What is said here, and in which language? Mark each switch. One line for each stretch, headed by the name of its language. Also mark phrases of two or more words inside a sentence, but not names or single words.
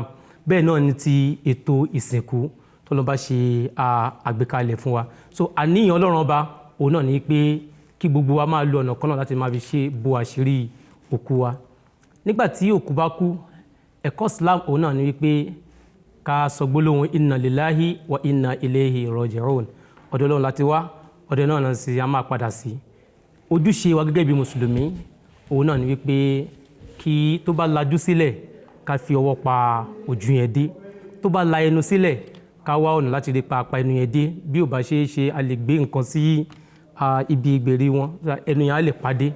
Yoruba: Bẹ́ẹ̀ náà ni ti ètò ìsìnkú tó Ọlọ́run bá ṣe àgbékalẹ̀ fún wa. So àníyàn Ọlọ́run ọba òun náà ni pé kí gbogbo wa máa lo ọ̀nà kan náà láti máa fi ṣe bo àṣírí òkú wa. Nígbà tí òkú bá kú, ẹ̀kọ́ Islam òun náà ni wípé ká sọ gbólóhùn
Arabic: إنا لله وإنا إليه راجعون.
Yoruba: Ọ̀dọ̀ Ọlọ́run láti wá, ọ̀dọ̀ náà náà sì a máa padà sí. Ojúṣe wa gẹ́gẹ́ bí mùsùlùmí òun náà ni wípé kí tó bá lajú sílẹ̀ ká fi ọwọ́ pa ojú yẹn dé, tó bá la ẹnu sílẹ̀ ká wá ọ̀nà láti rí pa ẹnu yẹn dé. Bí ò bá ṣe é ṣe, a lè gbé nǹkan sí ibi ìgbèrí wọn, ẹnu yẹn á lè pàdé.